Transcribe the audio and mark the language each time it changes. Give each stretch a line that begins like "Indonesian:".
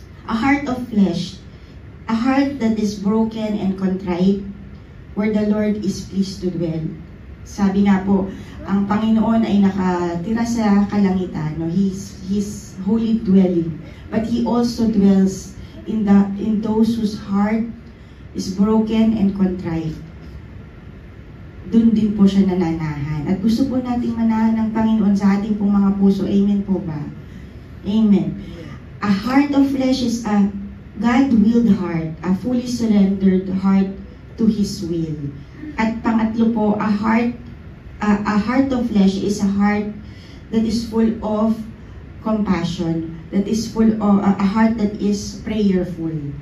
English: A heart of flesh, a heart that is broken and contrite, where the Lord is pleased to dwell.
Filipino: Sabi nga po, ang Panginoon ay nakatira sa kalangitan, no?
English: His holy dwelling. But He also dwells in those whose heart is broken and contrite.
Filipino: Doon din po siya nananahan. At gusto po nating manahan ng Panginoon sa ating pong mga puso. Amen po ba? Amen.
English: A heart of flesh is a God-willed heart, a fully surrendered heart to His will.
Filipino: At pangatlo po,
English: a heart of flesh is a heart that is full of compassion, that is full of a heart that is prayerful.